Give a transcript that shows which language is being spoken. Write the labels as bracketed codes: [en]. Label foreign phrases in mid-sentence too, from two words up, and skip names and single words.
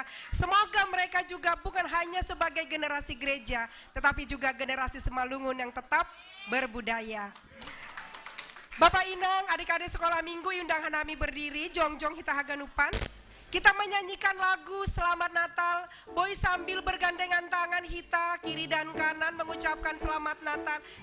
[id] Semoga mereka juga bukan hanya sebagai generasi gereja, tetapi juga generasi Semalungun yang tetap berbudaya. Bapak Inang, adik-adik sekolah minggu undang hanami berdiri, [bts] jongjong hita haganupan. [id] Kita menyanyikan lagu Selamat Natal, boy sambil bergandengan tangan hita kiri dan kanan mengucapkan Selamat Natal.